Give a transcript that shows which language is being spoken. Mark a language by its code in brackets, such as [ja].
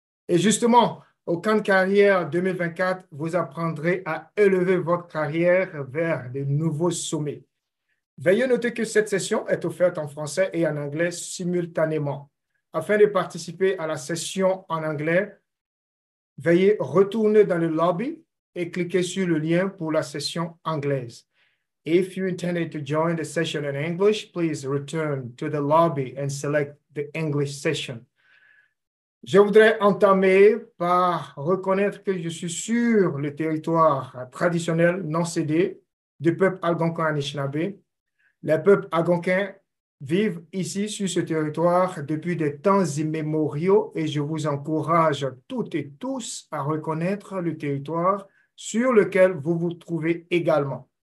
[fr] Et justement, au camp de carrière 2024, vous apprendrez à élever votre carrière vers de nouveaux sommets. Veuillez noter que cette session est offerte en français et en anglais simultanément. Afin de participer à la session en anglais, veuillez retourner dans le lobby et cliquer sur le lien pour la session anglaise. [en] If you intended to join the session in English, please return to the lobby and select the English session. [fr] Je voudrais entamer par reconnaître que je suis sur le territoire traditionnel non cédé du peuple algonquin-anishinaabe. Les peuples algonquins vivent ici sur ce territoire depuis des temps immémoriaux et je vous encourage toutes et tous à reconnaître le territoire sur lequel vous vous trouvez également.